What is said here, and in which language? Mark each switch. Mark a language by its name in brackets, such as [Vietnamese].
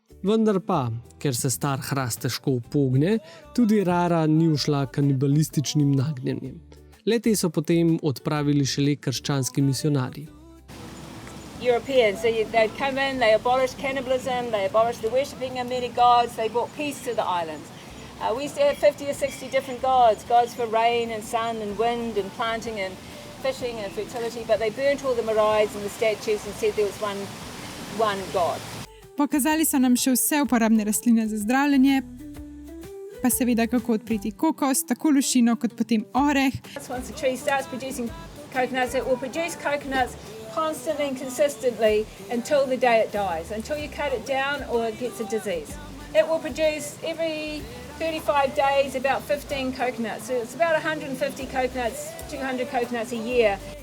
[Slovenian] Vendar pa, ker se star hrast težko upogne, tudi Rara ni ušla kanibalističnim nagnjenjem. Le-te so potem odpravili šele krščanski misionarji. [English] Europeans, they'd come in, they abolished cannibalism, they abolished the worshipping of many gods, they brought peace to the islands. We used to have 50 or 60 different gods for rain and sun and wind and planting and fishing and fertility, but they burnt all the maraes and the statues and said there was one god. [Slovenian] Pokazali so nam še vse uporabne rastline za zdravljenje, pa seveda kako odpreti kokos, tako lušino kot potem oreh. [English] Once the tree starts producing coconuts, it will produce coconuts constantly and consistently until the day it dies, until you cut it down or it gets a disease. It will produce every 35 days about 15 coconuts. So it's about 150 coconuts, 200 coconuts a year.